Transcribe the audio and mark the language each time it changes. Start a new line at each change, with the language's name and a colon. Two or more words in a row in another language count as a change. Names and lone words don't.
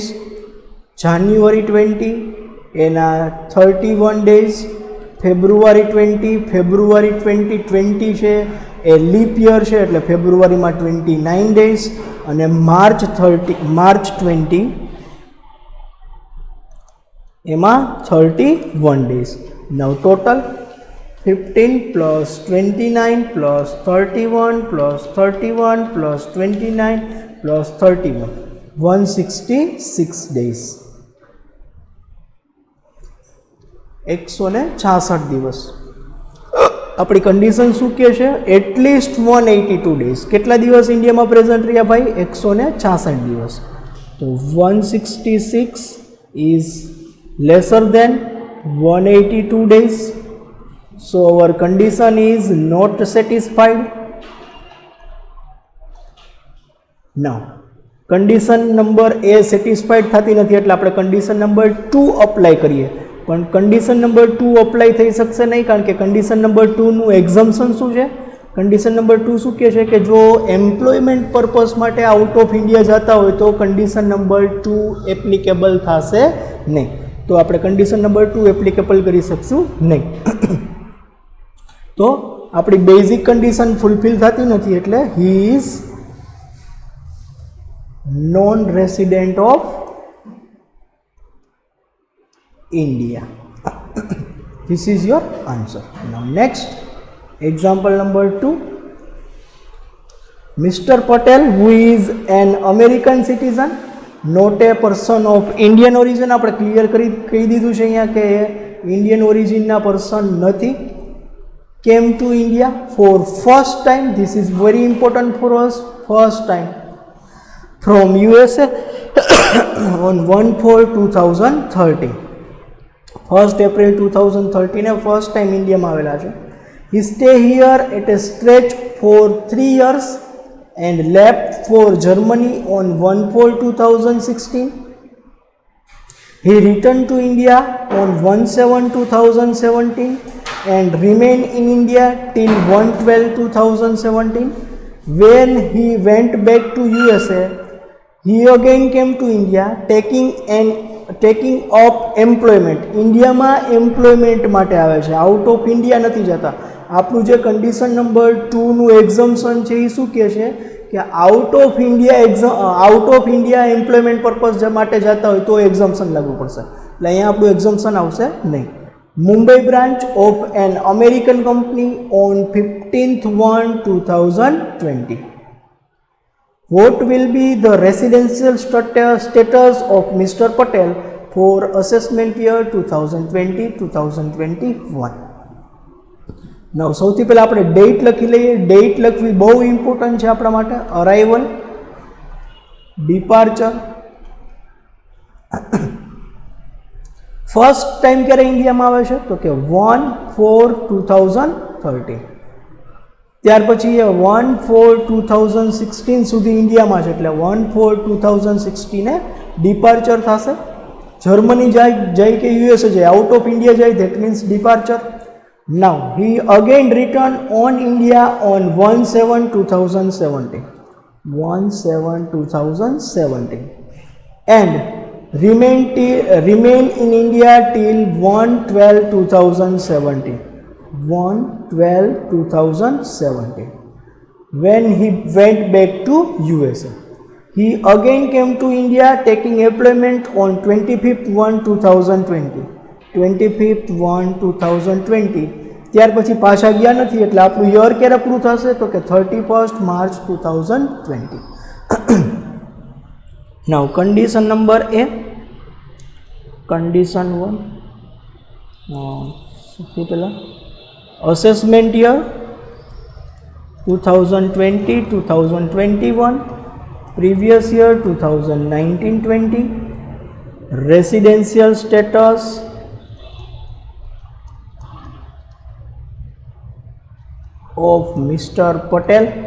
Gujarati: જાન્યુઆરી 20 એના 31 ડેઝ. ફેબ્રુઆરી 20 છે એ
English: leap year
Gujarati: છે એટલે ફેબ્રુઆરીમાં 29 ડેઝ. અને માર્ચ 20 એમાં 31 ડેઝ.
English: now total 15 plus 29 plus 31 plus 31 plus 29 plus 31 166 days.
Gujarati: 166 દિવસ. આપણી કન્ડિશન શું કહે છે?
English: at least 182 days.
Gujarati: કેટલા દિવસ ઇન્ડિયામાં પ્રેઝન્ટ રહ્યા ભાઈ?
English: 166
Gujarati: દિવસ. તો
English: 166 is lesser than 182 days. So our condition is not satisfied. Now condition number A satisfied
Gujarati: થતી નથી એટલે આપણે
English: condition number 2 apply
Gujarati: કરીએ. પણ
English: condition number 2 apply
Gujarati: થઈ શકશે નહીં કારણ કે
English: condition number 2
Gujarati: નું એક્ઝમ્પશન શું છે?
English: condition number 2
Gujarati: શું કહે છે કે જો
English: employment purpose
Gujarati: માટે
English: out of India
Gujarati: જતા હોય તો
English: condition number 2 applicable
Gujarati: થશે નહીં. તો આપણે
English: condition number 2 applicable
Gujarati: કરી શકશું નહીં. તો આપણી
English: basic condition fulfill
Gujarati: થતી નથી એટલે
English: he is non resident of India. This is your answer. Now next example number 2. Mr. Patel, who is an American citizen, not a person of Indian origin,
Gujarati: આપણે ક્લિયર કહી દીધું છે અહીંયા કે ઇન્ડિયન ઓરિજિનના પર્સન નથી.
English: Came to India for first time, this is very important for us, first time from USA on 1/4/2013.
Gujarati: 1st April 2013 ને
English: first time
Gujarati: ઇન્ડિયામાં આવેલા છે.
English: He stay here at a stretch for 3 years and left for Germany on 1/4/2016. He returned to India on 1/7/2017 and remained in India till 1/12/2017. When he went back to USA, he again came to India taking up employment.
Gujarati: ઇન્ડિયામાં એમ્પ્લોયમેન્ટ માટે આવે છે,
English: out of India
Gujarati: નથી જતા. આપણું જે
English: condition number
Gujarati: 2નું એક્ઝમ્પશન છે એ શું કહે છે કે
English: out of India employment purpose
Gujarati: માટે જતા હોય તો એક્ઝમ્પશન લાગુ પડશે. એટલે અહીંયા આપણું એક્ઝમ્પશન આવશે નહીં.
English: Mumbai branch of an American company on 15/1/2020. What will be the residential status of Mr. Patel for assessment year 2020-2021? Now,
Gujarati: સૌથી પહેલાં આપણે ડેટ લખી લઈએ. ડેટ લખવી બહુ ઇમ્પોર્ટન્ટ છે આપણા માટે.
English: arrival, departure, first time
Gujarati: ક્યારે ઇન્ડિયામાં આવે છે તો કે 1/4/2013. ત્યાર પછી એ 1/4/2016 સુધી ઇન્ડિયામાં છે એટલે 1/4/2016 ડિપાર્ચર થશે. જર્મની જાય કે યુએસએ જાય,
English: out of India
Gujarati: જાય,
English: that means departure. Now he again return on India on 1/7/2017 and remain in India till 1/12/2017. 1/12/2017. When he went back to USA, he again came to India taking employment on 25/1/2020. 25/1/2020.
Gujarati: ત્યાર પછી પાછા ગયા નથી એટલે આપણું યર ક્યારે પૂરું થશે તો કે 31st March 2020.
English: Now condition number A, condition 1
Gujarati: સૌથી પહેલાં
English: assessment year 2020-2021, previous year 2019-20, residential status of Mr. Patel.